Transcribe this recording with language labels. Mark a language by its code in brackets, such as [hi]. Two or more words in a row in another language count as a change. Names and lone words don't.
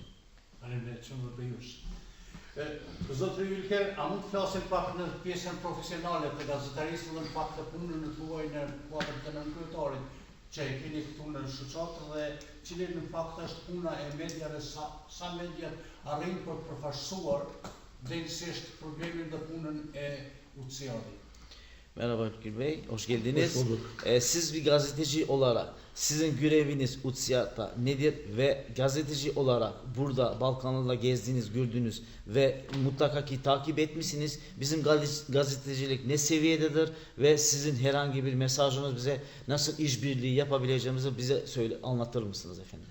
[sq] Faleminderit shumë për ju. Zotri Ylker, a mund të flasim pak në pjesën profesionale të gazetarisë dhe në pak të punën në tuaj në kuadër të nënkryetarit që e keni këtu në shoqatë dhe cili në fakt është puna e mediave, sa mediat arrin për përfaqësuar drejtësisht problemin dhe punën e UTSA-dit. [tr] Merhaba Ülkül Bey, hoş geldiniz. Siz bir gazeteci olarak sizin göreviniz UTSA'da nedir ve gazeteci olarak burada Balkanlarla gezdiğiniz, gördüğünüz ve mutlaka ki takip etmişsiniz. Bizim gazetecilik ne seviyededir ve sizin herhangi bir mesajınız bize nasıl işbirliği yapabileceğimizi bize anlatır mısınız efendim?